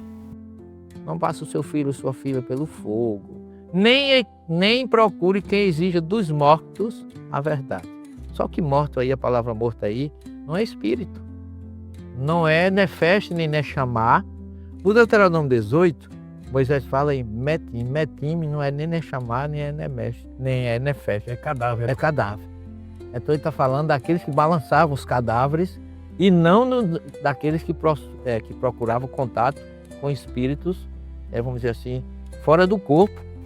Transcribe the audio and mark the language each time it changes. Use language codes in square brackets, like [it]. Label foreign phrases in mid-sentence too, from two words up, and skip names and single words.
[pt] não passe o seu filho ou sua filha pelo fogo, nem procure quem exija dos mortos a verdade. Só que morto aí, a palavra morto aí, não é espírito. Não é nefesh nem nechamá. O Deuteronômio 18, Moisés fala em metim. Metim não é nem nechamá, nem é nefesh, é cadáver. É cadáver. Então ele está falando daqueles que balançavam os cadáveres e não daqueles que procuravam contato com espíritos, vamos dizer assim, fora do corpo.